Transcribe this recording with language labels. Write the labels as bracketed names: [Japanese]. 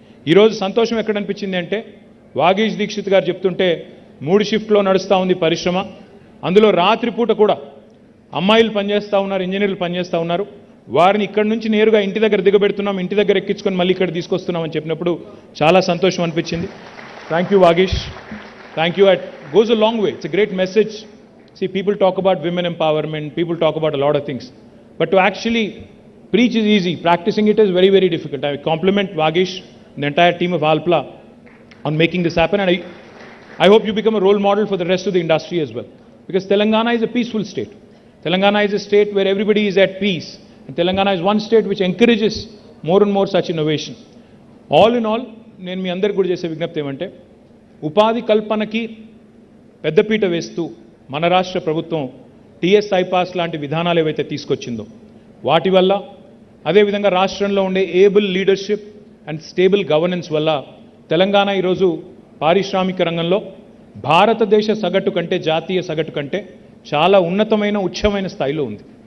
[Telugu] ఈరోజు సంతోషం ఎక్కడ అనిపించింది అంటే, వాగీష్ దీక్షిత్ గారు చెప్తుంటే 3 షిఫ్ట్లో నడుస్తూ ఉంది పరిశ్రమ. అందులో రాత్రిపూట కూడా అమ్మాయిలు పనిచేస్తూ ఉన్నారు, ఇంజనీర్లు పనిచేస్తూ ఉన్నారు. వారిని ఇక్కడి నుంచి నేరుగా ఇంటి దగ్గర దిగబెడుతున్నాం, ఇంటి దగ్గర ఎక్కించుకొని మళ్ళీ ఇక్కడ తీసుకొస్తున్నాం అని చెప్పినప్పుడు చాలా సంతోషం అనిపించింది. [English] Thank you Vagish, thank you. It goes a long way, it's a great message. See, people talk about women empowerment, people talk about a lot of things, but to actually preach is easy, practicing it is very, very difficult. I compliment Vagish and the entire team of Alpla on making this happen, and I hope you become a role model for the rest of the industry as well, because Telangana is a peaceful state. Telangana is a state where everybody is at peace, and Telangana is one state which encourages more and more such innovation. All in all, [Telugu] నేను మీ అందరికీ కూడా చేసే విజ్ఞప్తి ఏమంటే, ఉపాధి కల్పనకి పెద్దపీట వేస్తూ మన రాష్ట్ర ప్రభుత్వం టీఎస్ ఐపాస్ లాంటి విధానాలు ఏవైతే తీసుకొచ్చిందో వాటి వల్ల, అదేవిధంగా రాష్ట్రంలో ఉండే [English] able leadership and stable governance [Telugu] వల్ల తెలంగాణ ఈరోజు పారిశ్రామిక రంగంలో భారతదేశ సగటు కంటే, జాతీయ సగటు కంటే చాలా ఉన్నతమైన ఉచ్చమైన స్థాయిలో ఉంది.